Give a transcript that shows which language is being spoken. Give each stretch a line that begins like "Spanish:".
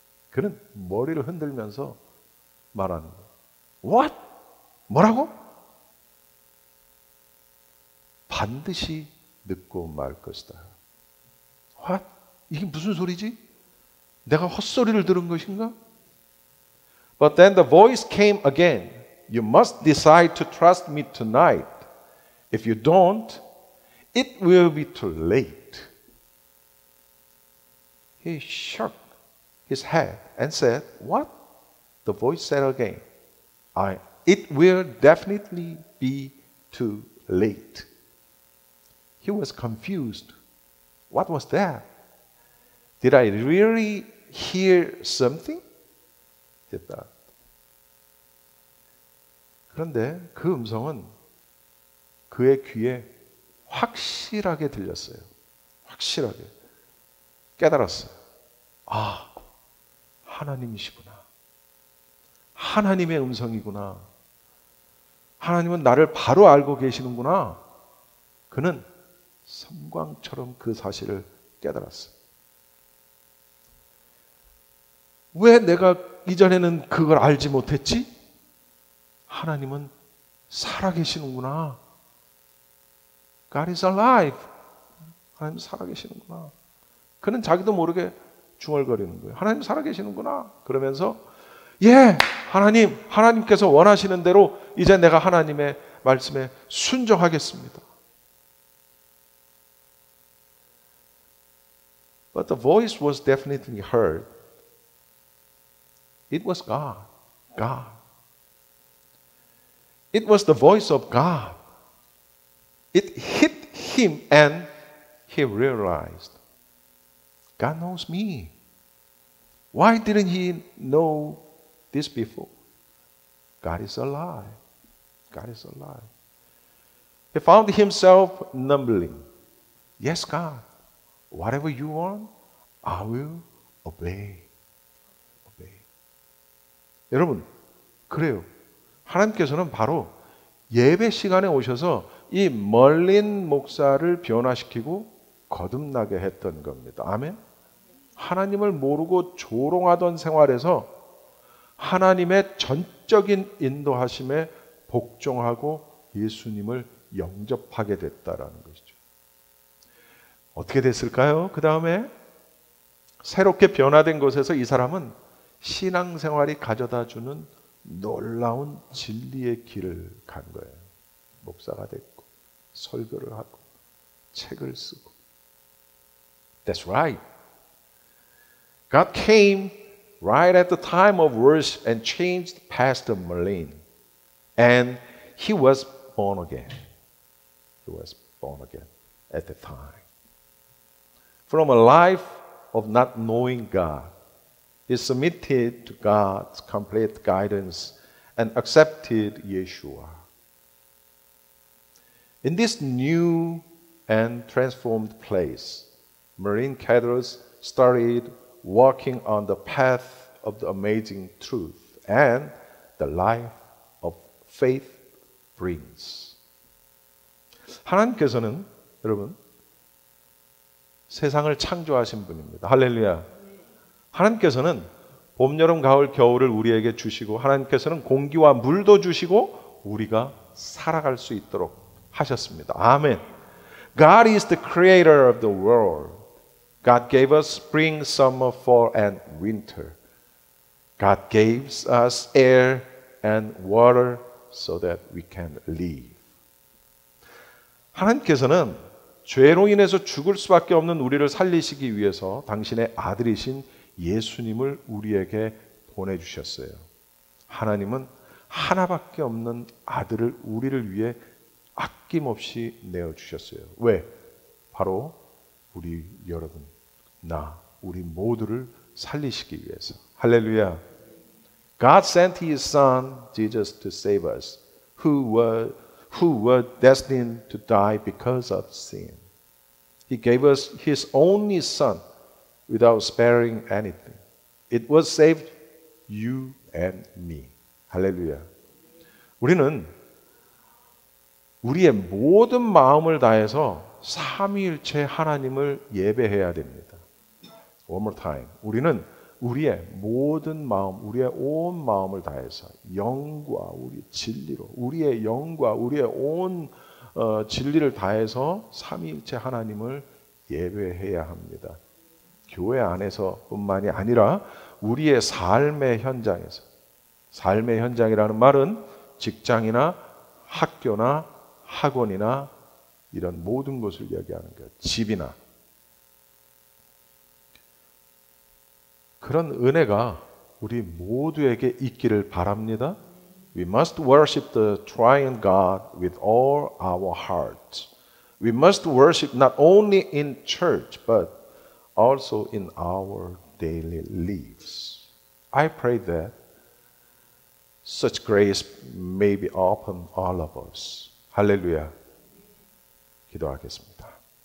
Korean: 그는 머리를 흔들면서 말하는 거예요.
English: What?
Korean: 뭐라고? 반드시 늦고 말 것이다.
English: What?
Korean: 이게 무슨 소리지? 내가 헛소리를 들은 것인가?
English: But then the voice came again. You must decide to trust me tonight. If you don't, it will be too late. He shook his head and said, What? The voice said again, It will definitely be too late. He was confused. What was that? Did I really hear something? He thought.
Korean: 그런데 그 음성은 그의 귀에 확실하게 들렸어요. 확실하게 깨달았어요. 아, 하나님이시구나. 하나님의 음성이구나. 하나님은 나를 바로 알고 계시는구나. 그는 섬광처럼 그 사실을 깨달았어요. 왜 내가 이전에는 그걸 알지 못했지? 하나님은 살아계시는구나.
English: God is alive.
Korean: 하나님 살아계시는구나. 그는 자기도 모르게 중얼거리는 거예요. 하나님 살아계시는구나. 그러면서 예, 하나님께서 원하시는 대로 이제 내가 하나님의 말씀에 순종하겠습니다.
English: But the voice was definitely heard. It was God. God. It was the voice of God. It hit him and he realized, God knows me. Why didn't he know this before? God is alive. God is alive. He found himself mumbling, yes, God, whatever you want, I will obey.
Korean: Obey. 여러분, 그래요. 하나님께서는 바로 예배 시간에 오셔서 이 멀린 목사를 변화시키고 거듭나게 했던 겁니다. 아멘? 하나님을 모르고 조롱하던 생활에서 하나님의 전적인 인도하심에 복종하고 예수님을 영접하게 됐다라는 것이죠. 어떻게 됐을까요? 그 다음에 새롭게 변화된 곳에서 이 사람은 신앙생활이 가져다주는 놀라운 진리의 길을 간 거예요. 목사가 됐고 설교를 하고 책을 쓰고.
English: That's right. God came right at the time of worship and changed Pastor Merlin. And he was born again. He was born again at the time. From a life of not knowing God, he submitted to God's complete guidance and accepted Yeshua. In this new and transformed place, Marine Catholics started walking on the path of the amazing truth and the life of faith brings.
Korean: 하나님께서는 여러분 세상을 창조하신 분입니다. 할렐루야. 하나님께서는 봄, 여름, 가을, 겨울을 우리에게 주시고 하나님께서는 공기와 물도 주시고 우리가 살아갈 수 있도록 하셨습니다. 아멘.
English: God is the creator of the world. God gave us spring, summer, fall, and winter. God gave us air and water so that we can live.
Korean: 하나님께서는 죄로 인해서 죽을 수밖에 없는 우리를 살리시기 위해서 당신의 아들이신 예수님을 우리에게 보내주셨어요. 하나님은 하나밖에 없는 아들을 우리를 위해 아낌없이 내어주셨어요. 왜? 바로 우리 여러분, 우리 모두를 살리시기 위해서. 할렐루야.
English: God sent His Son, Jesus, to save us, who were destined to die because of sin. He gave us His only Son without sparing anything. It was saved you and me. 할렐루야.
Korean: 우리는 우리의 모든 마음을 다해서 삼위일체 하나님을 예배해야 됩니다.
English: One more time.
Korean: 우리는 우리의 모든 마음, 우리의 온 마음을 다해서 영과 우리 진리로, 우리의 영과 우리의 온 진리를 다해서 삼위일체 하나님을 예배해야 합니다. 교회 안에서뿐만이 아니라 우리의 삶의 현장에서. 삶의 현장이라는 말은 직장이나 학교나 학원이나 이런 모든 것을 이야기하는 거예요. 집이나. 그런 은혜가 우리 모두에게 있기를 바랍니다.
English: We must worship the triune God with all our hearts, We must worship not only in church, but also in our daily lives. I pray that such grace may be upon all of us.
Korean: 할렐루야. 기도하겠습니다.